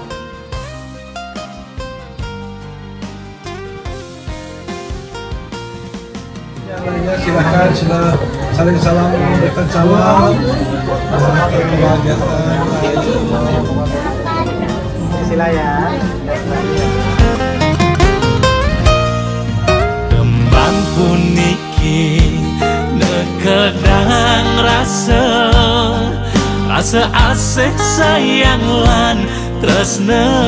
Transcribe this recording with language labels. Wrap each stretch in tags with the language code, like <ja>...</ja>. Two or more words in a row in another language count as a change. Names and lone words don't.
<id>Silakan saling salam, memberikan salam, kebahagiaan. Sila ya.</id> <ban>Tembang puniki nekedang rasa asik sayang lan tresna.</ban>